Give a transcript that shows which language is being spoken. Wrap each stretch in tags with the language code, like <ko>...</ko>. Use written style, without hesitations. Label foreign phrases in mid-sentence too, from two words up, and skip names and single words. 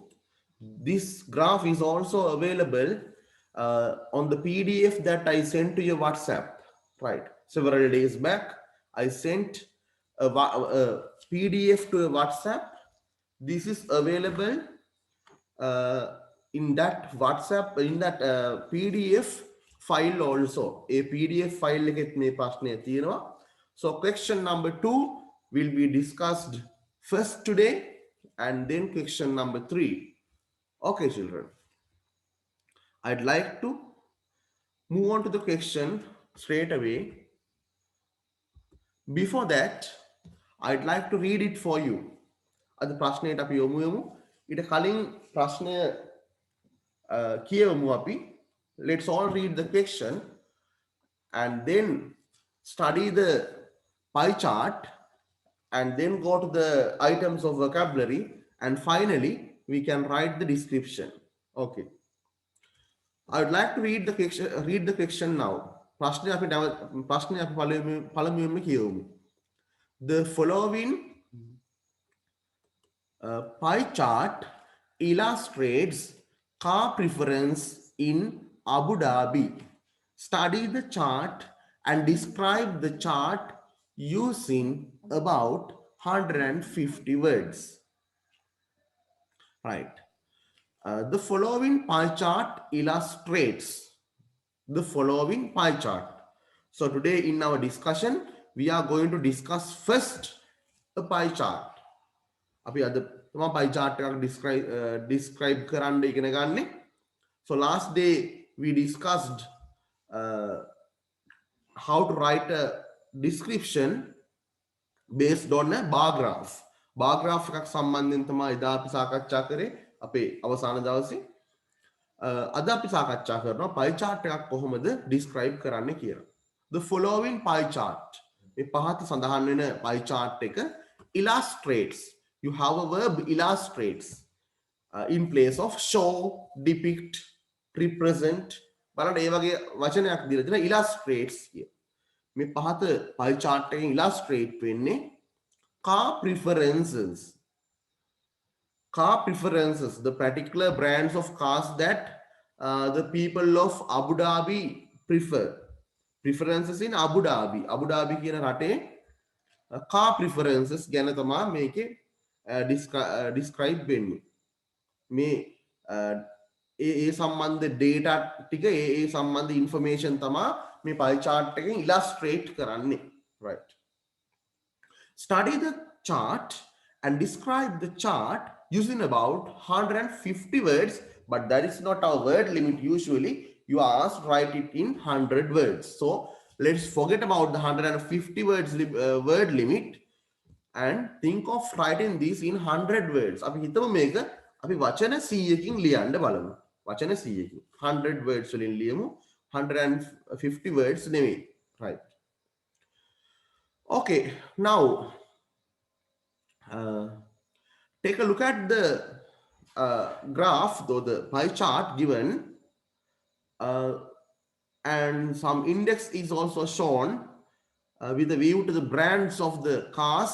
<en>This graph is also available on the PDF that I sent to your WhatsApp, right? Several days back, I sent a PDF to a WhatsApp. This is available uh, in that WhatsApp, in that PDF file also. A PDF file</en> <si>එකෙත් මේ ප්‍රශ්නය තියෙනවා.</si> <en>So question number 2 will be discussed first today and then question number 3. Okay, children. I'd like to move on to the question straight away. Before that, I'd like to read it for you.</en> <si>අද ප්‍රශ්නයට අපි යොමු යමු. ඊට කලින් ප්‍රශ්නය කියවමු අපි.</si> <en>Let's all read the question and then study the pie chart and then go to the items of vocabulary, and finally we can write the description. Okay. I would like to read the question now.</en> <si>ප්‍රශ්නය අපි පළමුවෙන්ම කියවමු.</si> <en>The following pie chart illustrates car preference in Abu Dhabi. Study the chart and describe the chart using about 150 words. Right. The following pie chart illustrates the following pie chart. So today in our discussion, we are going to discuss first a pie chart.</en> <si>අපි අද තමා</si> <en>pie chart</en> <si>එකක් describe කරන්න ඉගෙන ගන්නේ.</si> <en>So last day we discussed how to write a description based on a bar graph. Bar graph</en> <si>එකක් සම්බන්ධයෙන් තමයි එදා අපි සාකච්ඡා කරේ අපේ අවසාන දවසේ. අද අපි සාකච්ඡා කරනවා</si> <en>pie chart</en> <si>එකක් කොහොමද describe කරන්න කියලා.</si> <en>The following pie chart.</en> <si>මේ පහත සඳහන් වෙන</si> <en>pie chart එක illustrates. You have a verb illustrates in place of show, depict, represent.</en> <si>බලන්න ඒ වගේ වචනයක් දීලා තියෙනවා illustrates කිය. මේ පහත</si> <en>pie chart</en> <si>එකෙන් illustrate වෙන්නේ</si> <en>car preferences. Car preferences, the particular brands of cars that the people of Abu Dhabi prefer. Preferences in Abu Dhabi.</en> <si>Abu Dhabi කියන රටේ</si> <en>car preferences</en> <si>ගැන තමයි මේකේ describe වෙන්නේ. මේ ඒ සම්බන්ධ data ටික ඒ සම්බන්ධ information තමයි මේ</si> <en>pie chart</en> <si>එකෙන් illustrate කරන්නේ.</si> <en>Right. Study the chart and describe the chart using about 150 words, but that is not our word limit. Usually you are asked to write it in 100 words. So let's forget about the 150 words word limit and think of writing this in 100 words.</en> <si>අපි හිතමු මේක අපි වචන 100කින් ලියන්න බලමු. වචන 100කින් 100 words වලින් ලියමු. 150 words නෙමෙයි.</si> <en>Right. Okay, now take a look at the graph, though the pie chart given, and some index is also shown with a view to the brands of the cars.</en>